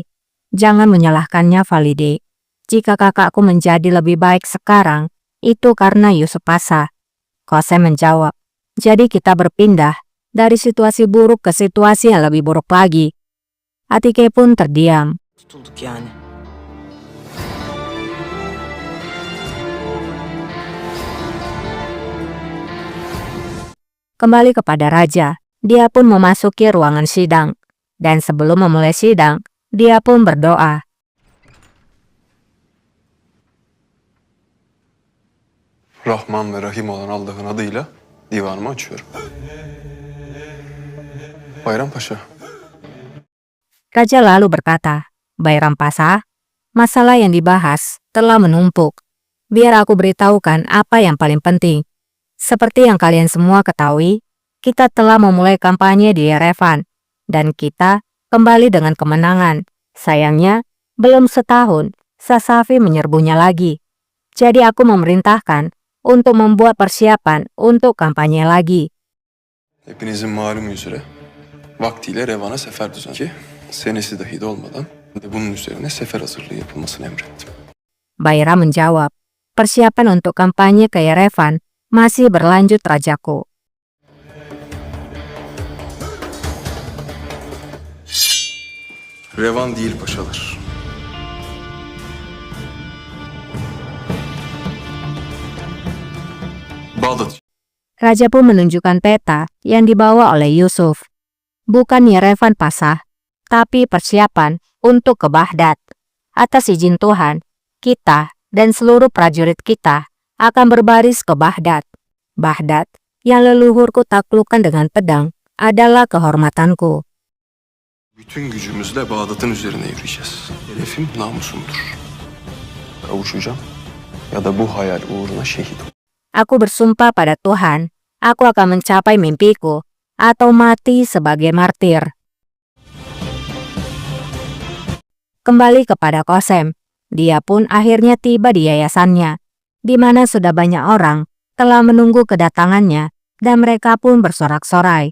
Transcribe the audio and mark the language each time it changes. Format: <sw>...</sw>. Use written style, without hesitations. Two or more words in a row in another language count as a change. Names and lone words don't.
<id>Jangan menyalahkannya Valide. Jika kakakku menjadi lebih baik sekarang, itu karena Yusuf Pasha. Kosem menjawab, jadi kita berpindah dari situasi buruk ke situasi yang lebih buruk lagi. Atike pun terdiam.</id> <tr>Tutulduk yani.</tr> <id>Kembali kepada raja, dia pun memasuki ruangan sidang. Dan sebelum memulai sidang, dia pun berdoa.</id> <tr>Rahman ve Rahim olan Allah'ın adıyla divanımı açıyorum. Bayram Paşa,</tr> <id>Raja lalu berkata, Bayram Pasha, masalah yang dibahas telah menumpuk. Biar aku beritahukan apa yang paling penting. Seperti yang kalian semua ketahui, kita telah memulai kampanye di Yerevan. Dan kita kembali dengan kemenangan. Sayangnya, belum setahun, Sasafi menyerbunya lagi. Jadi aku memerintahkan untuk membuat persiapan untuk kampanye lagi.</id> <tr>hepinizin malum üzere vaktiyle Revan'a sefer düzenledi. Senesi dahi dolmadan bunun üzerine sefer hazırlığı yapılmasını emrettim.</tr> <id>Bayram menjawab, persiapan untuk kampanye ke Yerevan masih berlanjut rajaku.</id> <tr>Revan değil paşalar. Bağdat.</tr> <id>Raja pun menunjukkan peta yang dibawa oleh Yusuf. Bukan Yerevan Pasha, tapi persiapan untuk ke Baghdad. Atas izin Tuhan, kita dan seluruh prajurit kita akan berbaris ke Baghdad. Baghdad yang leluhurku taklukkan dengan pedang adalah kehormatanku.</id> <tr>Bütün gücümüzle Bağdat'ın üzerine yürüyeceğiz. Hedefim namusumdur. Kavuşacağım ya da bu hayal uğruna şehit ol.</tr> <id>Aku bersumpah pada Tuhan, aku akan mencapai mimpiku atau mati sebagai martir. Kembali kepada Kosem, dia pun akhirnya tiba di yayasannya, di mana sudah banyak orang telah menunggu kedatangannya dan mereka pun bersorak-sorai.</id>